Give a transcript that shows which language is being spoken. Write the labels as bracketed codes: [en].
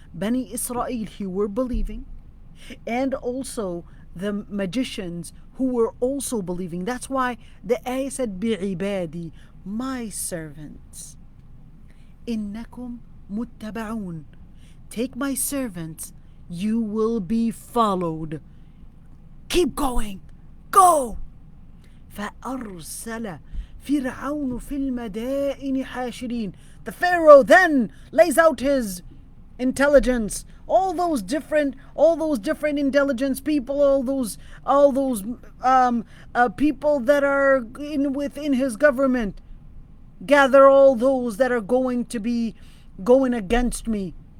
[en] Bani Israel who were believing, and also the magicians who were also believing. That's why the ayah said bi'ibadi, my servants. [ar] Innakum muttaba'un. [en] Take my servants, you will be followed. Keep going. Go. [ar] فأرسل فرعون في المدائن حاشرين. [en] The Pharaoh then lays out his intelligence, all those different intelligence people, all those people that are within his government. Gather all those that are going to be going against me.